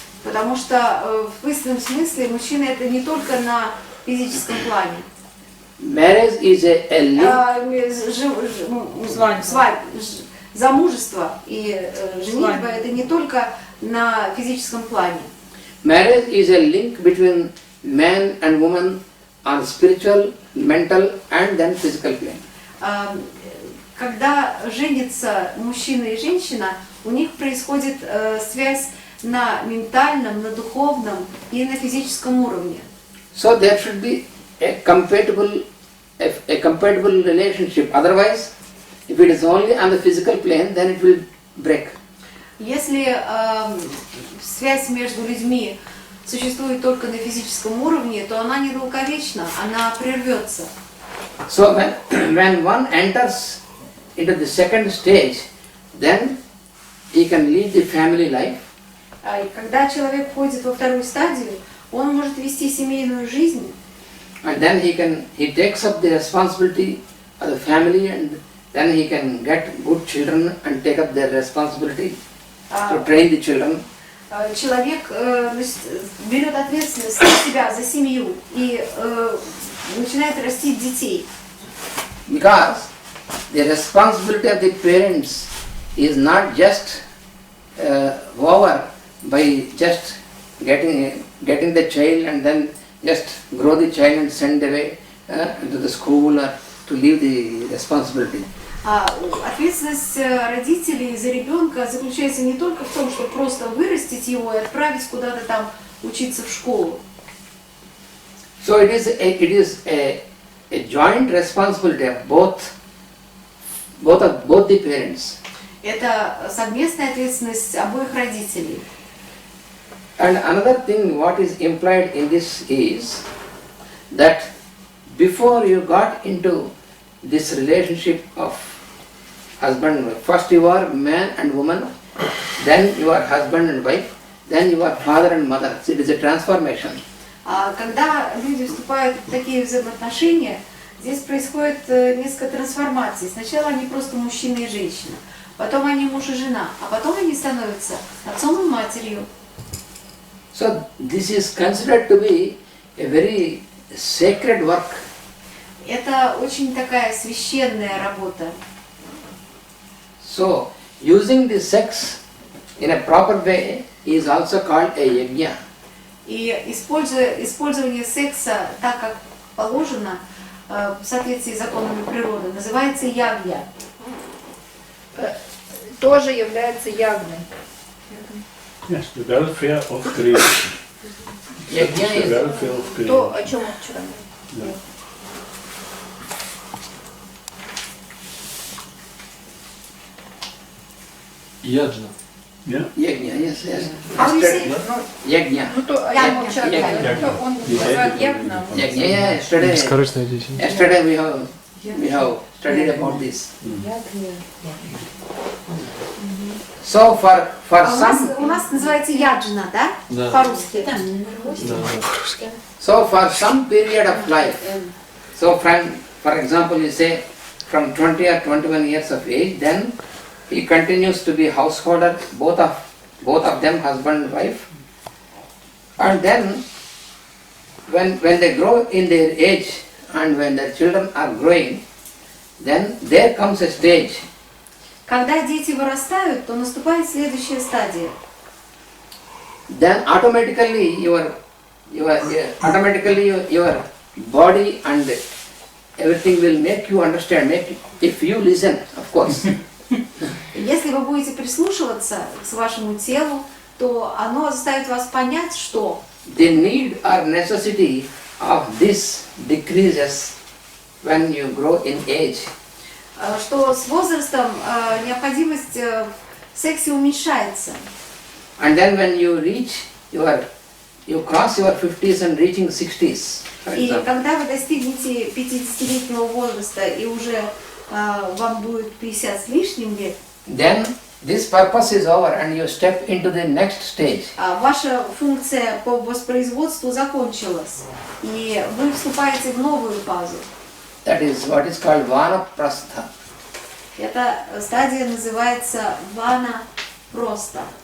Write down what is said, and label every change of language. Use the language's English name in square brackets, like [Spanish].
[Russian] потому что в истинном смысле мужчина это не только на физическом плане. [English] Marriage is a link. [Russian] Замужество и женитьба это не только на физическом плане. [English] Marriage is a link between man and woman on spiritual, mental, and then physical plane. [Russian] Когда женятся мужчина и женщина, у них происходит связь на ментальном, на духовном и на физическом уровне. [English] So there should be a compatible relationship. Otherwise, if it is only on the physical plane, then it will break. [Russian] Если связь между людьми существует только на физическом уровне, то она недолговечна, она прервется. [English] So when one enters into the second stage, then he can lead the family life. [Russian] И когда человек входит во вторую стадию, он может вести семейную жизнь. [English] And then he takes up the responsibility of the family, and then he can get good children and take up their responsibility to train the children. [Russian] Человек берет ответственность на себя за семью и начинает растить детей. [English] Because the responsibility of the parents is not just over by just getting the child and then just grow the child and send away to the school or to leave the responsibility. [Russian] Ответственность родителей за ребенка заключается не только в том, чтобы просто вырастить его и отправить куда-то там учиться в школу. [English] So it is a joint responsibility of both the parents. [Russian] Это совместная ответственность обоих родителей. [English] And another thing what is implied in this is that before you got into this relationship of husband and wife, first you are man and woman, then you are husband and wife, then you are father and mother. So it is a transformation. [Russian] Когда люди вступают в такие взаимоотношения, здесь происходит несколько трансформаций. Сначала они просто мужчина и женщина, потом они муж и жена, а потом они становятся отцом и матерью. [English] So this is considered to be a very sacred work. [Russian] Это очень такая священная работа. [English] So using the sex in a proper way is also called a yajna. [Russian] И использование секса так, как положено, в соответствии с законами природы, называется ягья. Тоже является ягной. [English] Yes, the welfare of creation. Yajna The is welfare of creation. [Russian] То, о чем мы вчера [English] Yeah. [Russian] Яджна. [English] Yeah. yajna, yes, yes. How do you say? Yajna. [Russian] Ну, то, о чем мы вчера говорили, то он называет ягна. [English] Yajna, yeah, yesterday we have studied about this. So for some, [Russian] У нас называется яджна, да? Да. По-русски. [English] so for some period of life, so for example you say from 20 or 21 years of age, then he continues to be householder, both of them, husband and wife. And then when they grow in their age and when their children are growing, then there comes a stage. [Russian] Когда дети вырастают, то наступает следующая стадия. [English] Then automatically your body and everything will make you understand, if you listen, of course. [Russian] Если вы будете прислушиваться к вашему телу, то оно заставит вас понять, что [English] The need or necessity of this decreases when you grow in age. [Russian] что с возрастом необходимость в сексе уменьшается. [English] And then when you cross your 50s and reaching 60s, for [Russian] И [English] example, [Russian] когда вы достигнете 50-летнего возраста и уже вам будет 50 с лишним лет, [English] then this purpose is over and you step into the next stage. [Russian] ваша функция по воспроизводству закончилась, и вы вступаете в новую фазу. [English] That is what is called vanaprastha. [Russian] Эта стадия называется вана-проста.